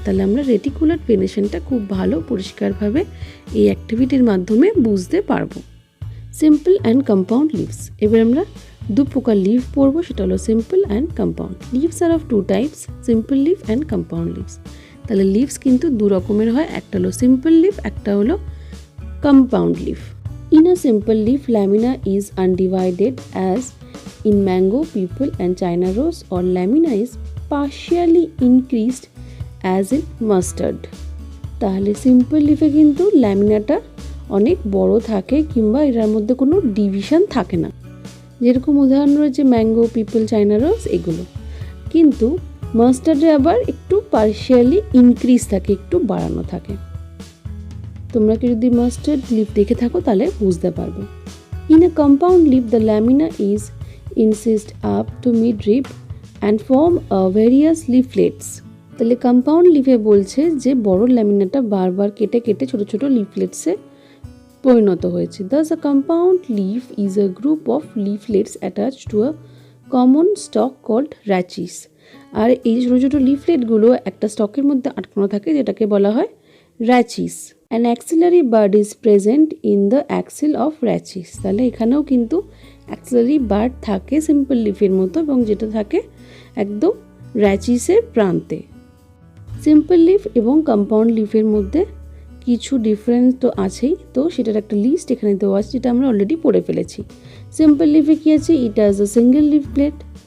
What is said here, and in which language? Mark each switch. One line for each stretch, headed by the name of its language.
Bangla: তাহলে আমরা রেটিকুলেট ভেনেশনটা খুব ভালো পরিষ্কারভাবে এই অ্যাক্টিভিটির মাধ্যমে বুঝতে পারবো।
English: simple and compound leaves,
Bangla: এবার আমরা দু প্রকার লিভ পড়বো, সেটা হলো simple and compound.
English: Leaves are of two types, simple leaf and compound leaves.
Bangla: তাহলে লিভস কিন্তু দু রকমের হয়, একটা হলো সিম্পল লিভ, একটা হলো compound leave.
English: In a simple leaf, lamina is undivided as in mango, peepal and China rose, or lamina is partially increased as in mustard.
Bangla: তাহলে সিম্পল লিফে কিন্তু ল্যামিনাটা অনেক বড় থাকে কিংবা এর মধ্যে কোনো ডিভিশন থাকে না, যেরকম উদাহরণ রয়েছে ম্যাঙ্গো, পিপল, চায়না রোজ এগুলো। কিন্তু মাস্টার্ডে আবার একটু পার্শিয়ালি ইনক্রিজ থাকে, একটু বাড়ানো থাকে। তোমরা কি যদি মাস্টার্ড লিফ দেখে থাকো তাহলে বুঝতে পারবে।
English: In a compound leaf the lamina is insist up to midrib and form various leaflets.
Bangla: তাহলে কম্পাউন্ড লিফে বলছে যে বড় ল্যামিনাটা বারবার কেটে কেটে ছোট ছোট লিফলেটসে পরিণত হয়েছে।
English: Thus a compound leaf is a group of leaflets attached to a common stalk called rachis.
Bangla: আর এই ছোট ছোট লিফলেটগুলো একটা স্টকের মধ্যে আটকানো থাকে যেটাকে বলা হয় rachis.
English: An axillary bud is present in the axil of rachis.
Bangla: তাহলে এখানেও কিন্তু axillary bud থাকে সিম্পল লিফের মতো এবং যেটা থাকে একদম র্যাচিসের প্রান্তে। সিম্পল লিফ এবং কম্পাউন্ড লিফের মধ্যে কিছু ডিফারেন্স তো আছেই, তো সেটার একটা লিস্ট এখানে দেওয়া আছে যেটা আমরা অলরেডি পড়ে ফেলেছি। সিম্পল লিফে কী আছে,
English: it has a single leaflet,